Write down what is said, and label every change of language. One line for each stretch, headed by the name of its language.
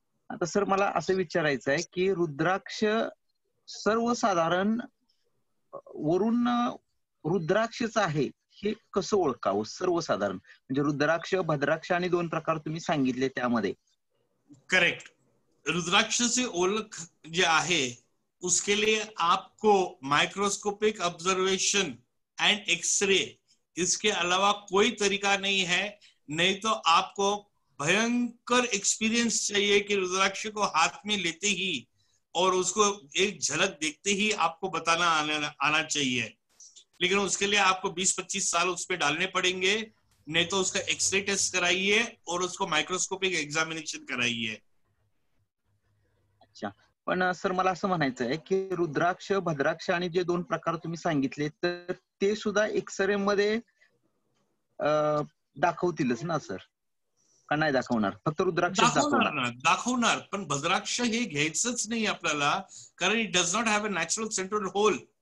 Marathi: आता सर मला असं विचारायचं आहे की रुद्राक्ष सर्वसाधारण वरून रुद्राक्षच आहे हे कसं ओळखावं सर्वसाधारण? म्हणजे रुद्राक्ष, भद्राक्ष आणि 2 प्रकार तुम्ही सांगितले त्यामध्ये. करेक्ट.
Hindi: रुद्राक्ष से
Marathi: ओळख जे आहे
Hindi: उसके लिए आपको माइक्रोस्कोपिक ऑब्जर्वेशन एंड एक्सरे, इसके अलावा कोई तरीका नहीं है. नहीं तो आपको भयंकर एक्सपीरियंस चाहिए कि रुद्राक्ष को हाथ में लेते ही और उसको एक झलक देखते ही आपको बताना आना चाहिए. लेकिन उसके लिए आपको 20-25 साल उस पर डालने पड़ेंगे. नहीं तो उसका एक्सरे टेस्ट कराइए और उसको माइक्रोस्कोपिक एग्जामिनेशन कराइए. अच्छा.
Marathi: पण सर मला असं म्हणायचं आहे की रुद्राक्ष, भद्राक्ष आणि जे 2 प्रकार तुम्ही सांगितले तर ते सुद्धा एक्सरे मध्ये दाखवतीलच ना सर, का नाही दाखवणार? फक्त रुद्राक्ष दाखवणार. पण भद्राक्ष हे घ्यायचंच नाही आपल्याला, कारण
English: It does not have a natural central hole.